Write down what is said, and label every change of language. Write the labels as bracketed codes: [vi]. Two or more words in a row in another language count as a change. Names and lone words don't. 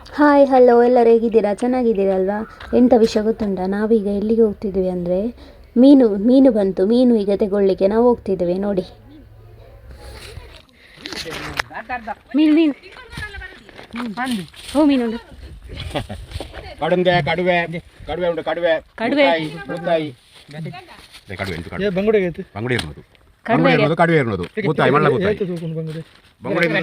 [kn] ಹಾಯ್ ಹಲೋ ಎಲ್ಲರೂ ಹೇಗಿದ್ದೀರಾ? ಚೆನ್ನಾಗಿದ್ದೀರಲ್ವಾ? ಎಂಥ ವಿಷಯ ಗೊತ್ತುಂಟಾ? ನಾವೀಗ ಎಲ್ಲಿಗೆ ಹೋಗ್ತಿದ್ವಿ ಅಂದರೆ ಮೀನು ಬಂತು. ಮೀನು ಈಗ ತೆಗೊಳ್ಳಿಕ್ಕೆ ನಾವು ಹೋಗ್ತಿದ್ದೇವೆ ನೋಡಿ. ಮೀನು ಓ ಮೀನುಂಟು. ಕಡುವೆ ಕಡುವೆ ಕಡುವೆ ಉಂಟು. ಕಡುವೆ ಕಡುವೆ ಬೂತಾಯಿ ಕಡುವೆ ಉಂಟು. ಬಂಗುಡೆ ಬಂಗುಡೆ ಇರ್ಬೋದು. ಕಡುವೆ ಇರ್ಬೋದು. ಕಡುವೆ ಇರ್ಬೋದು. ಬೂತಾಯಿ ಮಳ್ಳ ಬೂತಾಯಿ ಬಂಗುಡೆ